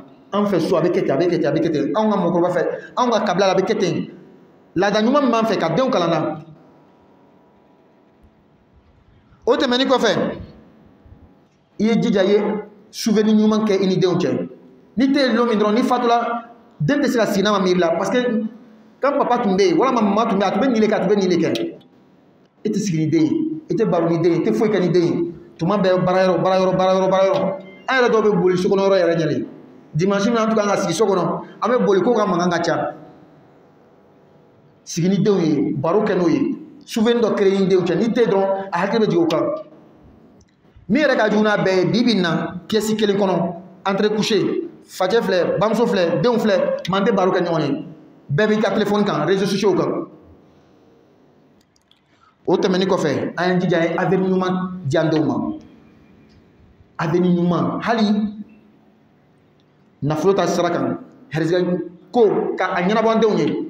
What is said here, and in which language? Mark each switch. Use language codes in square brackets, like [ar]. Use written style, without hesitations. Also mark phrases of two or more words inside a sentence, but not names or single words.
[bm] An fɛ so a bɛ kɛ ten, a bɛ kɛ ten, a bɛ kɛ ten. Anw ka mɔgɔkɔrɔba fɛ, anw ka kabila la a bɛ kɛ ten. Laada ɲuman min b'an fɛ ka denw kalan na. O tɛmɛni kɔfɛ, i ye jija ye souvenir ɲuman kɛ i ni denw cɛ. Ni tɛ yen don min dɔrɔn ni fatula, den tɛ se ka sigi n'a ma miiri la, [fr] parce que quand papa [bm] tun bɛ yen walama mama tun bɛ yen, a tun bɛ nin de kɛ, a tun bɛ nin de kɛ. I tɛ sigi ni den ye, i tɛ baro ni den ye, i tɛ foyi kɛ ni den ye. Tuma bɛɛ baara yɔrɔ. An yɛrɛ dɔw bɛ boli sokɔnɔ yɔrɔ yɛrɛ ɲɛ de. Dimanche min an tun kan ka sigi so kɔnɔ, an bɛ boli ko ka mankan ka ca. Sigi ni denw ye, baro kɛ n'o ye, souvenir dɔ créer ni denw cɛ. Ni tɛ yen dɔrɔn a hakili bɛ jigin o kan. Min yɛrɛ ka jugu n'a bɛɛ ye bi bi in na pièce kelen kɔnɔ, [fr] entre coucher, [bm] facɛ filɛ, bamuso filɛ, denw filɛ, man tɛ baro kɛ ɲɔgɔn ye. Bɛɛ b'i ka téléphone kan, [fr] réseaux sociaux [bm] kan. O tɛmɛni kɔfɛ, an ye jija ye avenir ɲuman di an denw ma. Avenir ɲuman, hali nafolo ta sira kan, hɛrɛsɛgɛ ko ka a ɲɛnabɔ an denw ye.